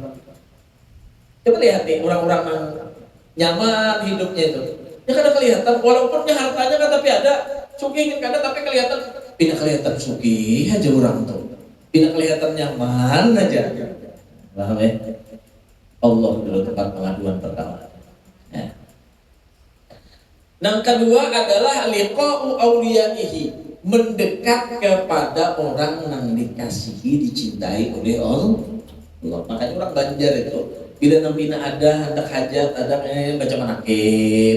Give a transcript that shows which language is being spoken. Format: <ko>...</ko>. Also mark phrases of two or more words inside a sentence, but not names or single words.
<id>Coba lihat nih orang-orang yang nyaman hidupnya itu.</id> <bjn>Ya kada kelihatan, walaupun hartanya kan tapi ada, sugih kan ada tapi kelihatan.</bjn> <id>Tidak kelihatan sugih aja orang tuh. Tidak kelihatan nyaman aja. Paham ya? Allah dulu tempat pengaduan pertama. Ya. Yang kedua adalah</id> <ar>لقاء أوليائه,</ar> <id>mendekat kepada orang yang dikasihi, dicintai oleh Allah.</id> <bjn>Makanya orang Banjar itu bila namina ada hendak hajat, ada baca manakib.</bjn>